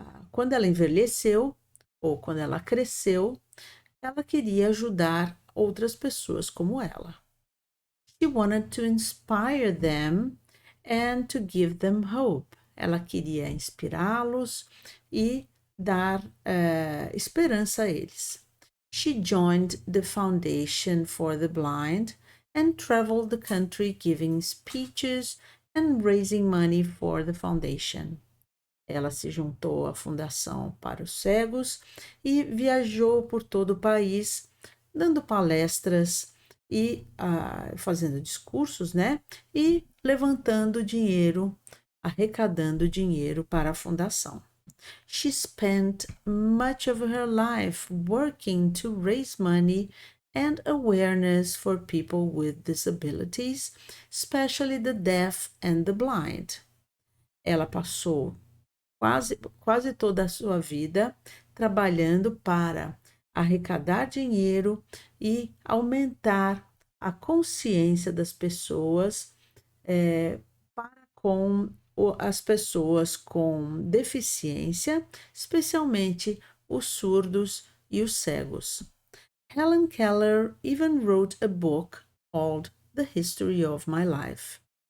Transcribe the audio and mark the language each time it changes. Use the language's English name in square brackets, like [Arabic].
[Portuguese] quando ela envelheceu ou quando ela cresceu, ela queria ajudar outras pessoas como ela. [English] She wanted to inspire them and to give them hope. [Portuguese] Ela queria inspirá-los e dar esperança a eles. [English] She joined the Foundation for the Blind and traveled the country giving speeches and raising money for the foundation. [Portuguese] Ela se juntou à Fundação para os Cegos e viajou por todo o país, dando palestras e fazendo discursos, né? E levantando dinheiro, arrecadando dinheiro para a fundação. [English] She spent much of her life working to raise money and awareness for people with disabilities, especially the deaf and the blind. [Portuguese] Ela passou quase toda a sua vida trabalhando para arrecadar dinheiro e aumentar a consciência das pessoas para com as pessoas com deficiência, especialmente os surdos e os cegos. [English] Helen Keller even wrote a book called The History of My Life.